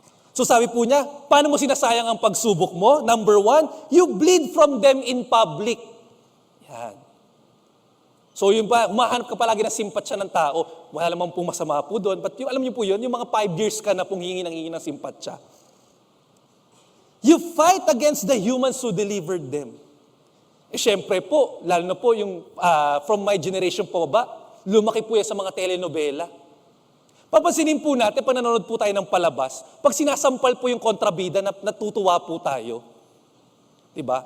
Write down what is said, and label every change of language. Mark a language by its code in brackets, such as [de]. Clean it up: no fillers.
[tl] So sabi po niya, paano mo sinasayang ang pagsubok mo? [en] Number 1, you bleed from them in public. [tl] Yan. So yun pa, mahanap ka palagi ng simpatsya ng tao. Wala naman pong masama po doon. But alam niyo po yun, yung mga 5 years ka na pong hingi ng simpatsya. [en] You fight against the humans who delivered them. [tl] Siyempre po, lalo na po yung [en] from my generation [tl] po ba, lumaki po yan sa mga telenovela. Papansinin po natin, pag nanonood po tayo ng palabas, pag sinasampal po yung kontrabida, natutuwa po tayo. Diba?